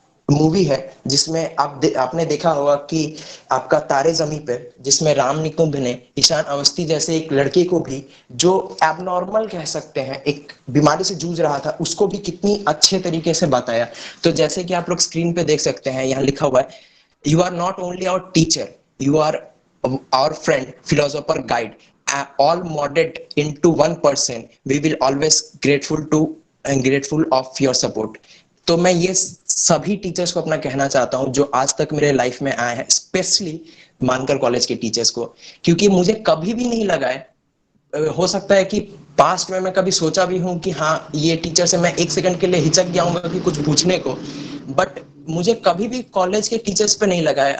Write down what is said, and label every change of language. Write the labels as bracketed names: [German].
[Hindi] Movie है जिसमें आपने देखा होगा कि आपका तारे जमी पे, जिसमें राम निकुंभ ने ईशान अवस्थी जैसे एक लड़के को भी, जो एबनॉर्मल कह सकते हैं, एक बीमारी से जूझ रहा था, उसको भी कितनी अच्छे तरीके से बताया। तो जैसे कि आप लोग स्क्रीन पे देख सकते हैं, यहाँ लिखा हुआ है, [English] You are not only our teacher, you are our friend, philosopher, guide, all molded into one person. We will always grateful to and grateful of your support. [Hindi] तो मैं ये सभी टीचर्स को अपना कहना चाहता हूँ जो आज तक मेरे लाइफ में आए हैं, स्पेशली मानकर कॉलेज के टीचर्स को, क्योंकि मुझे कभी भी नहीं लगा है, हो सकता है कि पास्ट में मैं कभी सोचा भी हूं कि हाँ ये टीचर से मैं एक सेकंड के लिए हिचक गया हूँ कि कुछ पूछने को, बट मुझे कभी भी कॉलेज के टीचर्स पे नहीं लगा है।